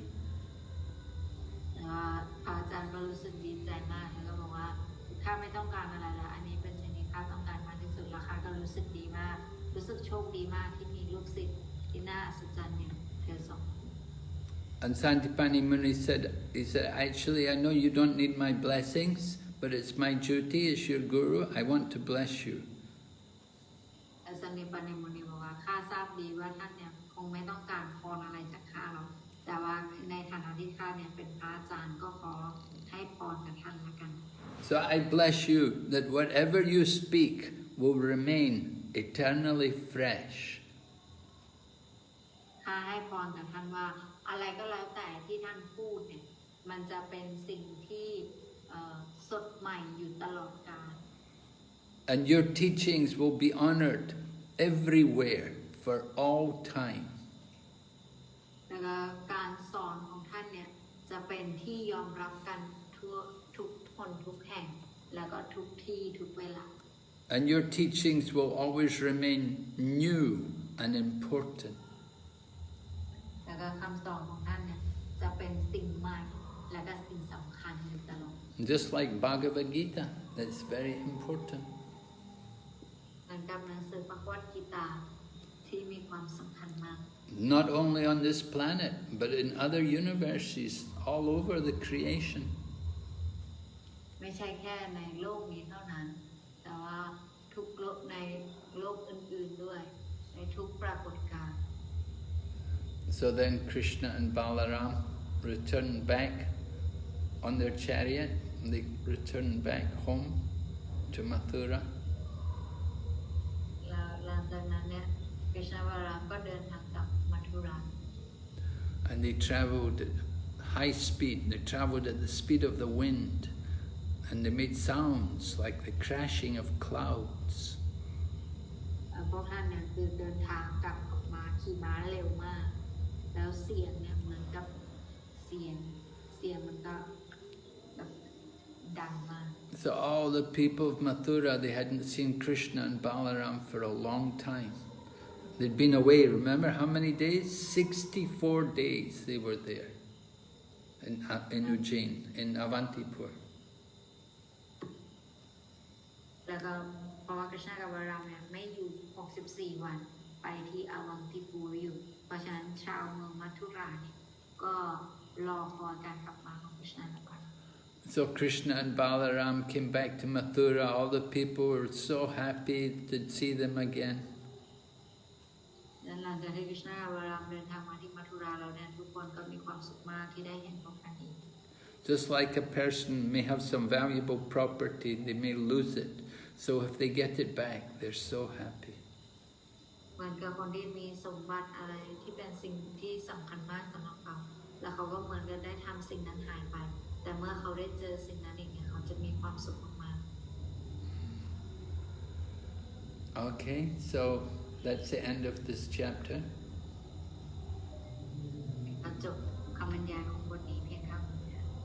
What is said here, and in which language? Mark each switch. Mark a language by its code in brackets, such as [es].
[th] แต่ว่าพระอาจารย์ก็รู้สึกดีใจมากแล้วก็บอกว่าข้าไม่ต้องการอะไรแล้วอันนี้เป็นสิ่งที่ข้าต้องการมากที่สุดแล้วข้าก็รู้สึกดีมากรู้สึกโชคดีมากที่มีลูกศิษย์ที่น่าอัศจรรย์อย่างเธอสอง [en] And Sandipani Muni said, actually, I know you don't need my blessings, but it's my duty as your guru. I want to bless you. [th] สันติปานิมุนีบอกว่าข้าทราบดีว่าท่านเนี่ยคงไม่ต้องการพรอะไรจากข้าหรอกแต่ว่าในฐานะที่ข้าเนี่ยเป็นพระอาจารย์ก็ขอให้พรกับท่านละกัน [en] So I bless you that whatever you speak will remain eternally fresh. [th] ข้าให้พรกับท่านว่าอะไรก็แล้วแต่ที่ท่านพูดเนี่ยมันจะเป็นสิ่งที่สดใหม่อยู่ตลอดกาล [en] And your teachings will be honored everywhere for all time. [th] แล้วก็การสอนของท่านเนี่ยจะเป็นที่ยอมรับกันทั่วทุกคนทุกแห่งแล้วก็ทุกที่ทุกเวลา [en] And your teachings will always remain new and important. [th] แล้วก็คำสอนของท่านเนี่ยจะเป็นสิ่งใหม่และก็สิ่งสำคัญอยู่ตลอด [en] Just like Bhagavad Gita, that's very important. [th] เหมือนกับหนังสือพระวกีตาที่มีความสำคัญมาก [en] Not only on this planet, but in other universes all over the creation. [th] ไม่ใช่แค่ในโลกนี้เท่านั้นแต่ว่าทุกโลกในโลกอื่นๆด้วยในทุกปรากฏการณ์ [en] So then Krishna and Balaram returned back on their chariot. They returned back home to Mathura. [th] หลังจากนั้นเนี่ยกฤษณวรามก็เดินทางกลับมัทุรา [en] And they traveled at high speed. They traveled at the speed of the wind. And they made sounds like the crashing of clouds. [th] พวกท่านเนี่ยคือเดินทางกลับออกมาขี่ม้าเร็วมากแล้วเสียงเนี่ยเหมือนกับเสียงมันก็แบบดังมาก [en] So all the people of Mathura, they hadn't seen Krishna and Balaram for a long time. They'd been away, remember how many days? 64 days they were there in Ujjain, in Avantipur. [th] แล้วก็เพราะว่ากฤษณกับวรามเนี่ยไม่อยู่64วันไปที่อวังติปูอยู่เพราะฉะนั้นชาวเมืองมัทุราเนี่ยก็รอคอยการกลับมาของกฤษณและ [en] So Krishna and Balaram came back to Mathura. All the people were so happy to see them again. [th] หลังจากที่กฤษณกับวรามเดินทางมาที่มัทุราแล้วเนี่ยทุกคนก็มีความสุขมากที่ได้เห็นพวกท่านอีก [en] Just like a person may have some valuable property, they may lose it. So if they get it back, they're so happy. [th] เหมือนกับคนที่มีสมบัติอะไรที่เป็นสิ่งที่สำคัญมากสำหรับเขาแล้วเขาก็เหมือนกันได้ทำสิ่งนั้นหายไปแต่เมื่อเขาได้เจอสิ่งนั้นอีกเนี่ยเขาจะมีความสุขมาก [en] Okay, so that's the end of this chapter. [th] ก็จบคำบรรยายของบทนี้เพียงเท่านี้